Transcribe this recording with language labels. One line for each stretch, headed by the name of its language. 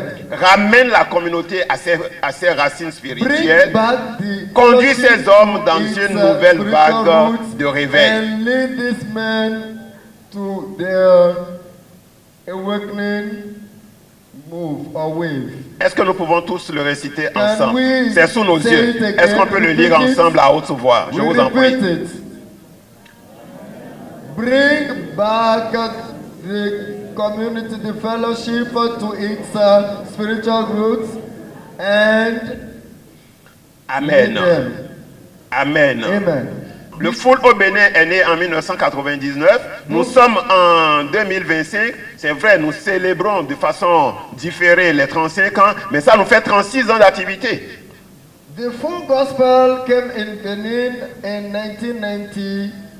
French: Ramène la communauté à ses racines spirituelles. Conduis ces hommes dans une nouvelle vague de réveil.
English: And lead these men to their awakening move or wave.
French: Est-ce que nous pouvons tous le réciter ensemble? C'est sous nos yeux. Est-ce qu'on peut le lire ensemble à haute voix? Je vous en prie.
English: Bring back the community, the fellowship to its spiritual roots and Amen. Amen. Amen.
French: Le Full au Bénin est né en 1999. Nous sommes en 2025. C'est vrai, nous célébrons de façon différée les 35 ans, mais ça nous fait 36 ans d'activité.
English: The Full Gospel came in Benin in 1999.